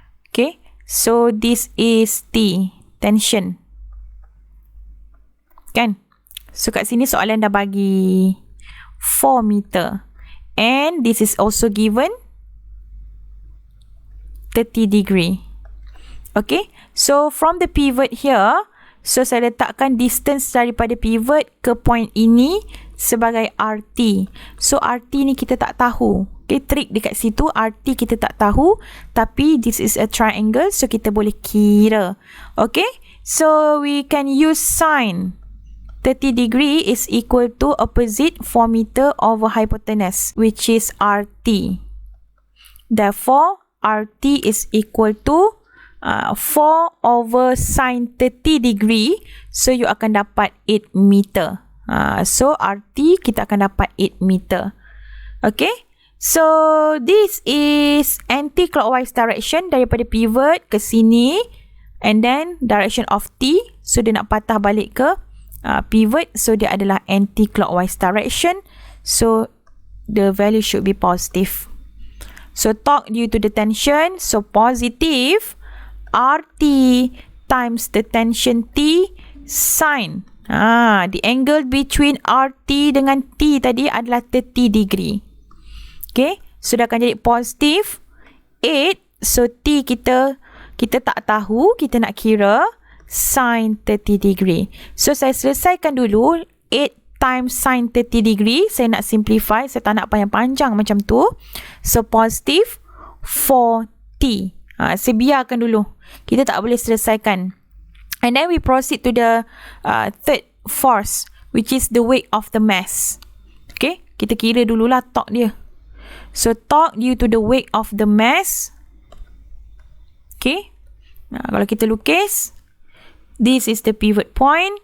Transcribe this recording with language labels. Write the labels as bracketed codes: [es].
[en] Okay, so this is T, tension. [ms] Kan? So kat sini soalan dah bagi 4 meter. [en] And this is also given 30 degree. Okay, so from the pivot here, so [ms] saya letakkan distance daripada pivot ke point ini sebagai RT. So RT ni kita tak tahu. Okay, trik dekat situ, RT kita tak tahu, tapi [en] this is a triangle, [ms] so kita boleh kira. [en] Okay, so we can use sine 30 degree is equal to opposite 4 meter over hypotenuse, which is RT. Therefore, RT is equal to 4 over sine 30 degree. [ms] So, you akan dapat 8 meter. So, RT kita akan dapat 8 meter. [en] Okay. So, this is anti-clockwise direction [ms] daripada pivot ke sini. [en] And then, direction of T. So, [ms] dia nak patah balik ke pivot. [en] So, [ms] dia adalah [en] anti-clockwise direction. So, the value should be positive. So, torque due to the tension. So, positive RT times the tension T sine. The angle between RT [ms] dengan T tadi adalah [en] 30 degree. [ms] Okay. So, dah akan jadi positive 8. So, T kita tak tahu. Kita nak kira sine 30 degree. So, saya selesaikan dulu 8 times sine 30 degree. Saya nak simplify. Saya tak nak panjang-panjang macam tu. So, positive 4T. Saya biarkan dulu. Kita tak boleh selesaikan. [en] And then we proceed to the third force, which is the weight of the mass. Okay. [ms] Kita kira dululah torque dia. [en] So, torque due to the weight of the mass. Okay. [ms] Kalau kita lukis, [en] this is the pivot point.